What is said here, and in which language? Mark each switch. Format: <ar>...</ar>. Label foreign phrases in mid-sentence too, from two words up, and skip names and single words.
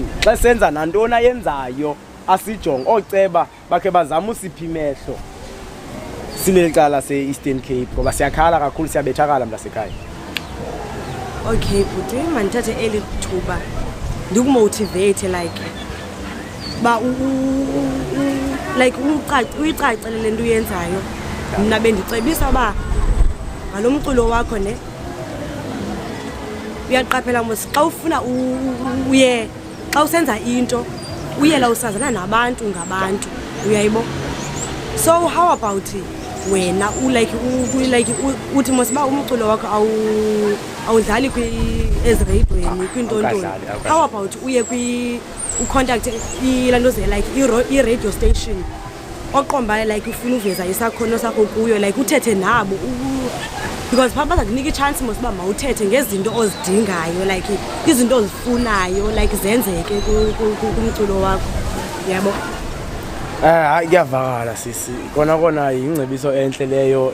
<xh>Xa senza nantoni ayenzayo asijonge. Ooceba bakhe bazama usipha imehlo. Silecala se-Eastern Cape ngoba siyakhala kakhulu, siyabethakala mntasekhaya. Okay bhuti, mandithathe eli thuba ndikumotivate like ba like uyicacele lento uyenzayo. Mna bendicebisa ba ngalomculo wakho ne uyaqaphela mos xa ufuna uye xa usenza into uyela usazana nabantu ngabantu uyayibo. So</xh> <en>how about</en> <xh>wena uthi mos uba umculo wakho awudlali ezireyidweni kwintontoni,</xh> <en>how about</en> <xh>uye ucontact ilantoze like i-</xh> <en>radio station</en> <xh>oqomba like ufuna uveza isakhono sakho kuyo like uthethe nabo because phaa baza kunika i-chance mos uba mawuthethe ngezinto ozidingayo like izinto ozifunayo like zenzeke kumculo wakho, yabo. Hayi kuyavakala sisi, kona yingcebiso enhle leyo.</xh>